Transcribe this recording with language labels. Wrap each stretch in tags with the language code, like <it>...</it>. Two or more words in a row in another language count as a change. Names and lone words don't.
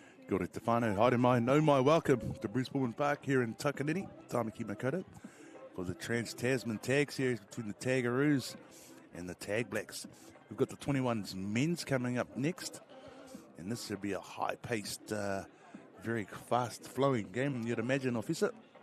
<mi>Kia ora te whānau, haere mai, nau mai,</mi> <en>welcome to Bruce Pulman Park here in Takanini, Tāmaki Makaurau, for the Trans Tasman Tag Series between the Tagaroos and the Tag Blacks. We've got the 21's men's coming up next, and this should be a high-paced, very fast-flowing game, you'd imagine, officer.</en>